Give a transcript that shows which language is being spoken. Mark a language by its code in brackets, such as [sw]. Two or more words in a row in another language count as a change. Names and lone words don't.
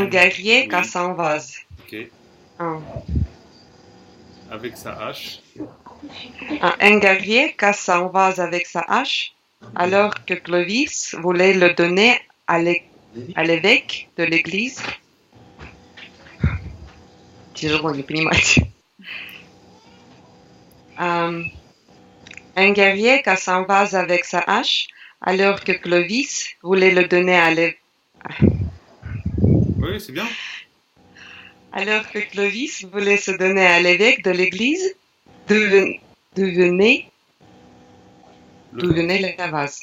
[fr] un. guerrier Oui. casse un vase. Ok. Un. Avec sa hache. Un guerrier casse un vase avec sa hache, alors que Clovis voulait le donner à l'évêque de l'église. [ru] Тяжело не понимать. [fr] Un guerrier casse un vase avec sa hache, alors que Clovis voulait le donner à l'évêque. Oui, c'est bien. Alors que Clovis voulait se donner à l'évêque de l'église, d'où venait la vase.